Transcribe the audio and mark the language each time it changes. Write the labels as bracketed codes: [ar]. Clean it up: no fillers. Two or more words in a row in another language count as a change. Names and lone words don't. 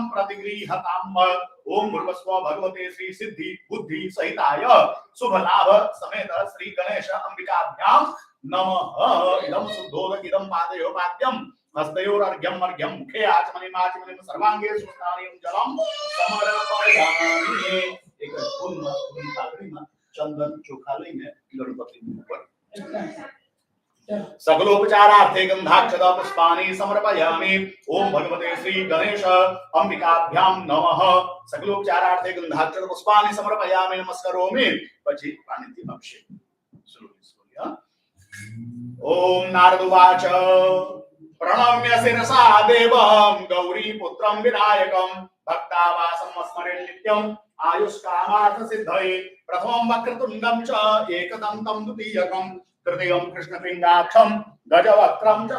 [sa] प्रतिगृह्यताम् ओम भूर्भुवस्व भगवते श्री सिद्धि बुद्धि सहिताय शुभ लाभ समेत श्री गणेश अंबिकाभ्यां नमः इदं शुद्धोदक इदं पादयो पाद्यं हस्तयोरर्घ्यं अर्घ्यं मुखे आचमनीं सर्वांगे स्नानेन जलं समर्पयामि [gu] એક ફૂલની પાકડીમાં ચંદન ચોખા લઈને ગણપતિની ઉપર [sa] सकलोपचारार्थे गंधाक्षत पुष्पाणि समर्पयामि ओम भगवते श्री गणेश अंबिकाभ्यां नमः सकलोपचारार्थे गंधाक्षत पुष्पाणि समर्पयामि नमस्करोमि [gu] પછી પાણીથી અભિષેક [sa] ओम नारदुवाच प्रणम्य शिरसा देवं गौरीपुत्रं विनायकं भक्तावासं स्मरे नित्यं आयुष्कामार्थ सिद्धये प्रथमं वक्रतुण्डं च एकदन्तं द्वितीयकं तृतीयं कृष्णपिण्डाक्षं गजवक्त्रं च